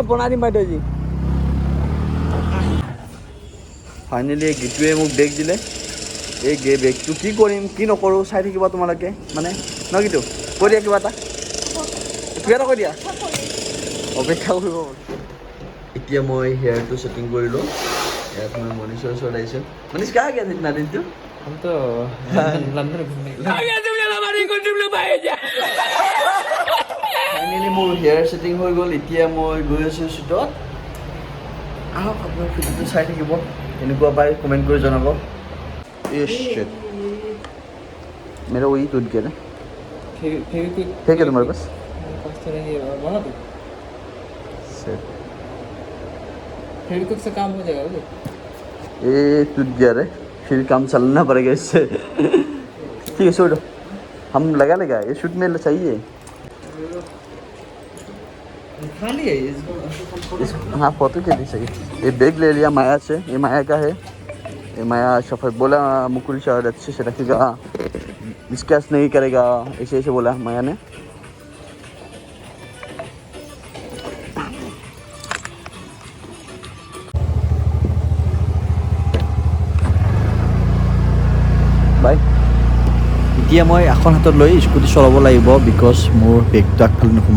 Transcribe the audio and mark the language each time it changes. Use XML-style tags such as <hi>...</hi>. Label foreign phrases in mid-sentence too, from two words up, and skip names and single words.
<as>বনাই দিম বাইদেউ আজি। ফাইনেলি এই গীতটোৱে মোক বেগ দিলে। এই বেগটো কি কৰিম কি নকৰোঁ চাই থাকিবা তোমালোকে, মানে ন গীতটো কৈ দিয়া, কিবা এটা কৈ দিয়া, অপেক্ষা কৰিব। এতিয়া মই</as> <en>hair setting</en> <as>কৰিলোঁ। ইয়াত মই মনীষৰ ওচৰত আহিছোঁ।</as> <hi>মনীষ कहाँ गया था इतना दिन तू? हम तो लंदन घूमने गए।</hi> <as>ফাইনেলি মোৰ</as> <en>hair setting</en> <as>হৈ গ'ল। এতিয়া মই গৈ আছোঁ শ্বুটত। আহক আপোনাৰ ভিডিঅ'টো চাই থাকিব, কেনেকুৱা পাই কমেণ্ট কৰি জনাব।</as> <hi>मेरा वही टूट गया ना, है क्या तुम्हारे पास? फेविक्विक से काम हो जाएगा। ये टूट गया रे, फिर काम चलना पड़ेगा इससे। ठीक है छोड़ो, हम लगा लेगा। ये शूट में चाहिए खाली है हाँ, फोटो के लिए चाहिए। ये बैग ले लिया माया से, ये माया का है। ये माया सफर बोला मुकुल शायद अच्छे से रखेगा, स्केच नहीं करेगा, ऐसे ऐसे बोला माया ने।</hi> <as>বাই। এতিয়া মই এখন হাতত লৈ স্কুটি চলাব লাগিব, বিকজ মোৰ বেগটো আগফালে নোসোমাওঁ।</as>